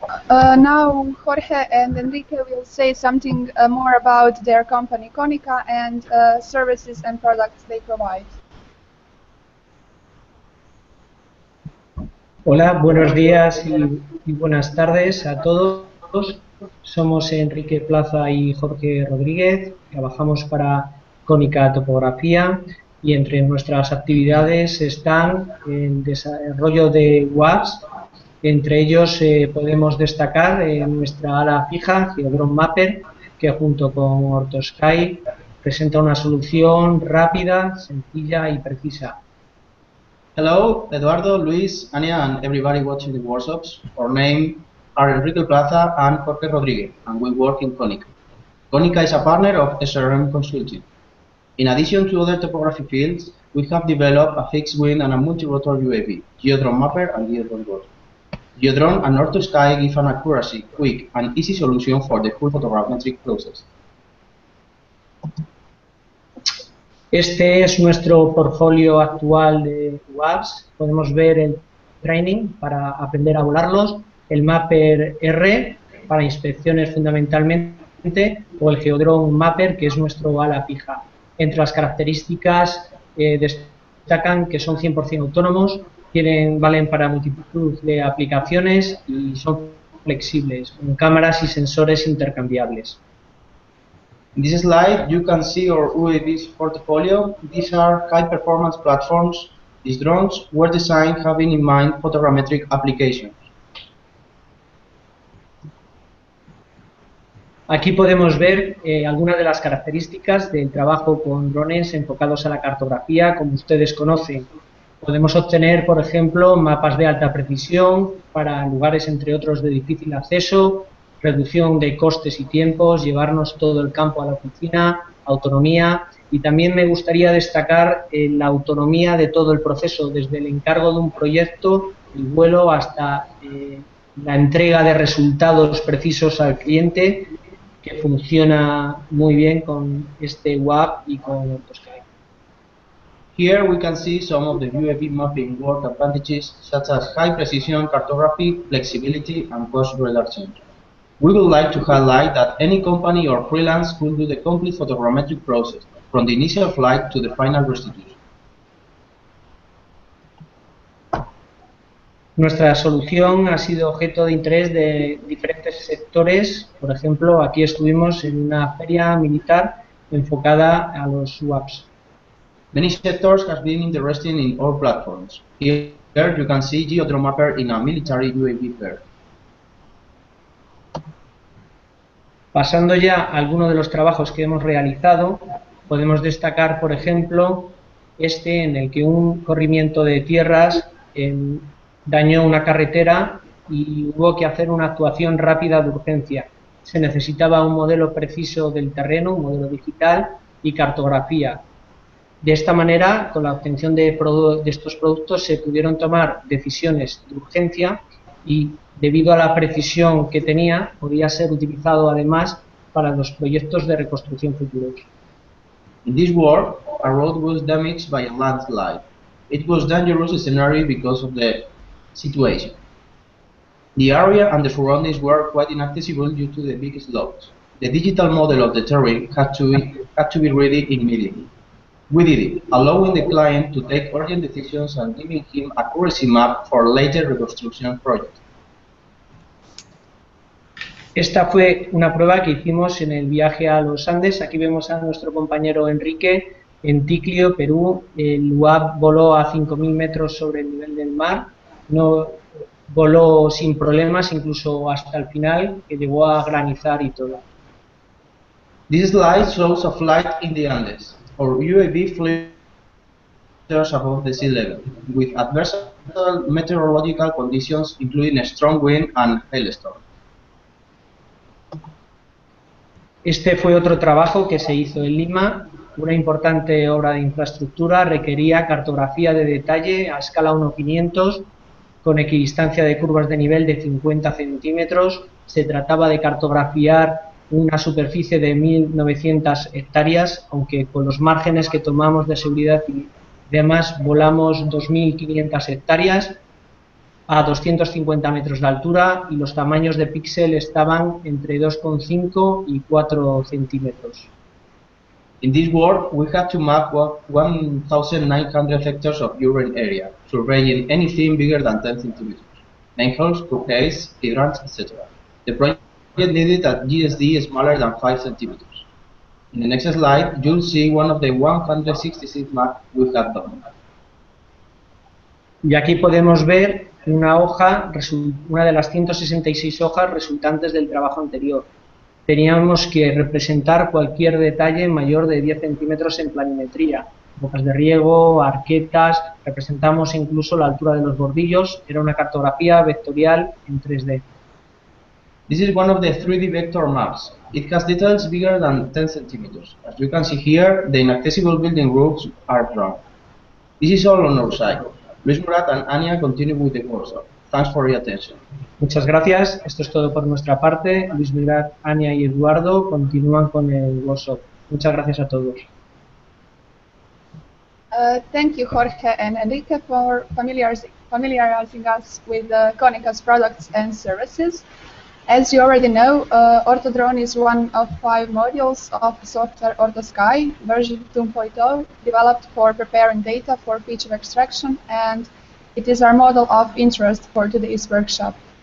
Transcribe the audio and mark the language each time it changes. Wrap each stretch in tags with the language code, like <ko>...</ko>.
<en>Now Jorge and Enrique will say something more about their company Konica and services and products they provide.</en> <es>Hola, buenos días y buenas tardes a todos. Somos Enrique Plaza y Jorge Rodríguez. Trabajamos para Konica Topografía y entre nuestras actividades están el desarrollo de WAPs. Entre ellos podemos destacar nuestra ala fija, Geodrone Mapper, que junto con Ortosky presenta una solución rápida, sencilla y precisa.</es> <en>Hello, Eduardo, Luis, Ania, and everybody watching the workshops. Our names are Enrique Plaza and Jorge Rodríguez, and we work in Konica. Konica is a partner of SRM Consulting. In addition to other topography fields, we have developed a fixed-wing and a multi-rotor UAV, Geodrone Mapper and Geodrone Rotor. Geodrone and Ortosky give an accuracy, quick, and easy solution for the full photogrammetric process.</en> <es>Este es nuestro portfolio actual de WAPs. Podemos ver el training para aprender a volarlos, el Mapper R para inspecciones fundamentalmente, o el Geodrone Mapper, que es nuestro ala fija. Entre las características destacan que son 100% autónomos, valen para multitud de aplicaciones y son flexibles, con cámaras y sensores intercambiables.</es> <en>In this slide, you can see our UAV's portfolio. These are high-performance platforms. These drones were designed having in mind photogrammetric applications.</en> <es>Aquí podemos ver algunas de las características del trabajo con drones enfocados a la cartografía, como ustedes conocen. Podemos obtener, por ejemplo, mapas de alta precisión para lugares, entre otros, de difícil acceso, reducción de costes y tiempos, llevarnos todo el campo a la oficina, autonomía, y también me gustaría destacar la autonomía de todo el proceso, desde el encargo de un proyecto, el vuelo, hasta la entrega de resultados precisos al cliente, que funciona muy bien con este WAP y con Ortosky.</es> <en>Here we can see some of the UAV mapping work advantages, such as high precision cartography, flexibility, and cost reduction. We would like to highlight that any company or freelance could do the complete photogrammetric process, from the initial flight to the final restitution.</en> <es>Nuestra solución ha sido objeto de interés de diferentes sectores. Por ejemplo, aquí estuvimos en una feria militar enfocada a los WAPs.</es> <en>Many sectors have been interested in all platforms. Here you can see Geodrone Mapper in a military UAV fair.</en> <es>Pasando ya a algunos de los trabajos que hemos realizado, podemos destacar, por ejemplo, este en el que un corrimiento de tierras dañó una carretera y hubo que hacer una actuación rápida de urgencia. Se necesitaba un modelo preciso del terreno, un modelo digital y cartografía. De esta manera, con la obtención de estos productos se pudieron tomar decisiones de urgencia y, debido a la precisión que tenía, podía ser utilizado además para los proyectos de reconstrucción futuros.</es> <en>In this work, a road was damaged by a landslide. It was a dangerous scenario because of the situation. The area and the surroundings were quite inaccessible due to the big slopes. The digital model of the terrain had to be ready immediately. We did it, allowing the client to take urgent decisions and giving him accuracy map for later reconstruction projects.</en> <es>Esta fue una prueba que hicimos en el viaje a los Andes. Aquí vemos a nuestro compañero Enrique en Ticlio, Perú. El UAV voló a 5.000 metros sobre el nivel del mar. No voló sin problemas, incluso hasta el final, que llegó a granizar y todo.</es> <en>This slide shows a flight in the Andes. Our UAV flew above the sea level, with adverse meteorological conditions, including a strong wind and hailstorm.</en> <es>Este fue otro trabajo que se hizo en Lima. Una importante obra de infraestructura requería cartografía de detalle a escala 1:500 con equidistancia de curvas de nivel de 50 centímetros. Se trataba de cartografiar una superficie de 1.900 hectáreas, aunque con los márgenes que tomamos de seguridad y demás volamos 2.500 hectáreas a 250 metros de altura y los tamaños de píxel estaban entre 2,5 y 4 centímetros.</es> <en>In this work, we had to map 1,900 hectares of urban area, surveying anything bigger than 10 centimeters, manholes, bouquets, hydrants, etc. The project needed a GSD smaller than 5 centimeters. In the next slide, you'll see one of the 166 maps we have done.</en> <es>Y aquí podemos ver una de las 166 hojas resultantes del trabajo anterior. Teníamos que representar cualquier detalle mayor de 10 centímetros en planimetría, bocas de riego, arquetas, representamos incluso la altura de los bordillos, era una cartografía vectorial en 3D.</es> <en>This is one of the 3D vector maps. It has details bigger than 10 centimeters. As you can see here, the inaccessible building roofs are drawn. This is all on our side. Luis Murat and Anya continue with the workshop. Thanks for your attention.</en> <es>Muchas gracias. Esto es todo por nuestra parte. Luis Murat, Anya y Eduardo continúan con el workshop. Muchas gracias a todos.</es> <en>Thank you, Jorge and Enrique, for familiarizing us with Konica's products and services. As you already know, OrtoDrone is one of 5 modules of software OrtoSky version 2.0, developed for preparing data for feature extraction, and it is our model of interest for today's workshop.</en>